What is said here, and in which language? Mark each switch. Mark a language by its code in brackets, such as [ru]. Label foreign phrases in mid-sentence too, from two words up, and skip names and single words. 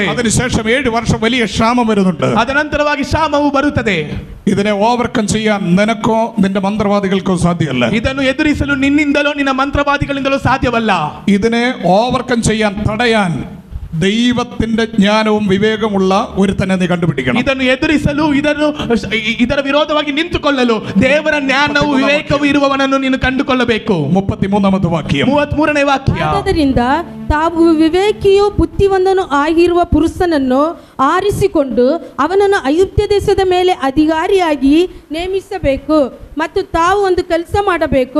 [ml] അതിനുശേഷം 7 ವರ್ಷം വലിയ ക്ഷാമം വരുന്നുണ്ട്. [kn] ಅದನಂತರವಾಗಿ ಕ್ಷಾಮವು ಬರುತ್ತದೆ. [ml] ഇതിനെ ഓവർകം ചെയ്യാൻ നിനക്കോ നിന്റെ മന്ത്രവാദികൾക്കോ സാധ്യമല്ല. [kn] ಇದನ್ನು ಎದುರಿಸಲು ನಿನ್ನಿಂದಲೋ ನಿನ್ನ ಮಂತ್ರವಾದಿಗಳಿಂದಲೋ ಸಾಧ್ಯವಲ್ಲ. [ml] ഇതിനെ ഓവർകം ചെയ്യാൻ, തടയാൻ ദൈവത്തിന്റെ ജ്ഞാനവും വിവേകമുള്ള ഒരുത്തനെ നീ കണ്ടുപിടിക്കണം. [kn] ಇದನ್ನು ಎದುರಿಸಲು ಇದರ ವಿರೋಧವಾಗಿ ನಿಂತುಕೊಳ್ಳಲು ದೇವರ ಜ್ಞಾನವು ವಿವೇಕವು ಇರುವವನನ್ನು ನೀನು ಕಂಡುಕೊಳ್ಳಬೇಕು. 33ನೇ ವಾಕ್ಯ. 33ನೇ ವಾಕ್ಯ. ಆದ್ದರಿಂದ ತಾವು ವಿವೇಕಿಯೂ ಬುದ್ಧಿವಂತನೂ ಆಗಿರುವ ಪುರುಷನನ್ನು ಆರಿಸಿಕೊಂಡು ಅವನನ್ನು ಐಗುಪ್ತ ದೇಶದ ಮೇಲೆ ಅಧಿಕಾರಿಯಾಗಿ ನೇಮಿಸಬೇಕು ಮತ್ತು ತಾವು ಒಂದು ಕೆಲಸ ಮಾಡಬೇಕು.